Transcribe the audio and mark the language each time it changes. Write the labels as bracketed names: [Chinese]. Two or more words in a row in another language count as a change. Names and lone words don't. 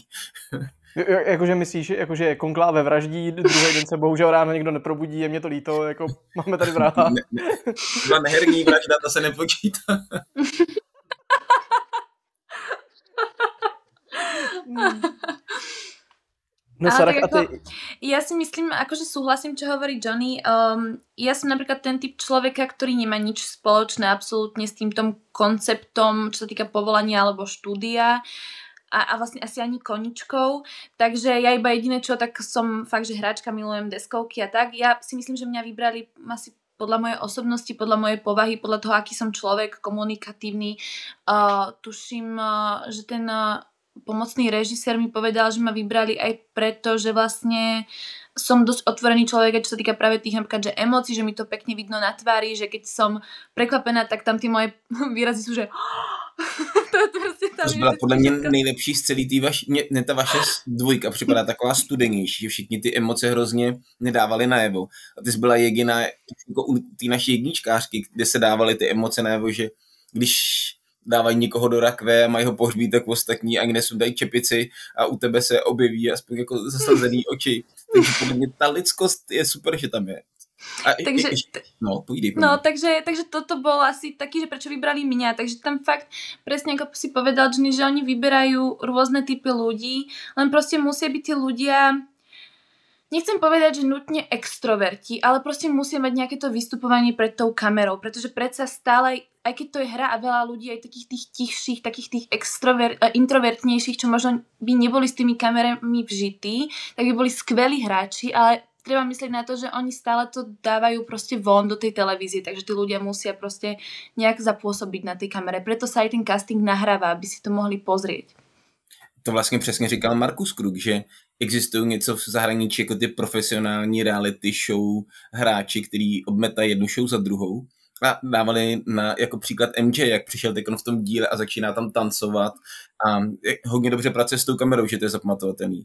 [Czech] Jakože myslíš, jakože konkláve vraždí, druhý den se bohužel ráno někdo neprobudí, je mě to líto, jako máme tady vraha. Byla neherní vražda, to se nepočítá. No Sarah, a ty... [Slovak] Ja si myslím, akože súhlasím, čo hovorí Johnny. Ja som napríklad ten typ človeka, ktorý nemá nič spoločné absolútne s týmto konceptom, čo sa týka povolania alebo štúdia a vlastne asi ani koničkou. Takže ja iba jediné čo, tak som fakt, že hráčka, milujem deskovky a tak. Ja si myslím, že mňa vybrali asi podľa mojej osobnosti, podľa mojej povahy, podľa toho, aký som človek, komunikatívny. Tuším, že ten pomocný režisér mi povedal, že ma vybrali aj preto, že vlastne som dosť otvorený človek, čo sa týka práve tých napríklad, že emócií, že mi to pekne vidno na tvári, že keď som prekvapená, tak tam tie moje výrazy sú, že to Prostě tam To je [Czech] byla podle mě [Slovak] všetko. [Czech] nejlepší z celý mně ta vaše dvojka připadá taková studenější, že všichni ty emoce hrozně nedávaly najevo. A ty jsi byla jediná, jako u té naší jedničkářky, kde se dávaly ty emoce najevo, že když dávají někoho do rakve a mají ho pohřbít, tak ostatní ani nesundají čepici a u tebe se objeví aspoň jako zasazený oči. Takže podle mě ta lidskost je super, že tam je. A Takže, povídej. [Slovak] no, takže toto bol asi taký, že prečo vybrali mňa. Takže tam fakt, presne ako si povedal, že oni vyberajú rôzne typy ľudí, len proste musia byť tí ľudia, nechcem povedať, že nutne extroverti, ale proste musia mať nejaké to vystupovanie pred tou kamerou, pretože predsa stále, aj keď to je hra a veľa ľudí, aj takých tých tichších, takých tých introvertnejších, čo možno by neboli s tými kamerami vžití, tak by boli skvelí hráči, ale treba myslieť na to, že oni stále to dávajú proste von do tej televízie, takže tí ľudia musia proste nejak zapôsobiť na tej kamere. Preto sa aj ten casting nahráva, aby si to mohli pozrieť. [Czech] To vlastně přesně říkal Markus Krug, že existují něco v zahraničí jako ty profesionální reality show hráči, který obmetají jednu show za druhou. A dávali jako příklad MJ, jak přišel teď v tom díle a začíná tam tancovat a hodně dobře pracuje s tou kamerou, že to je zapamatovatelný.